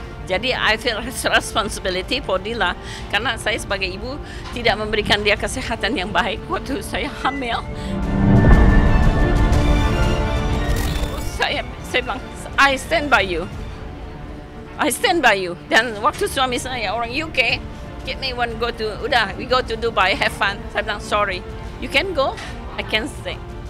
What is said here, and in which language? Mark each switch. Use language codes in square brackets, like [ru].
[en] Jadi I feel responsibility for Dila. [id] Karena saya sebagai ibu tidak memberikan dia kesehatan yang baik waktu saya hamil. Saya bilang, [en] I stand by you. I stand by you. [id] Dan waktu suami saya orang UK, [en] get me one we go to Dubai, have fun. [id] Saya bilang, [en] sorry, you can go, I can stay.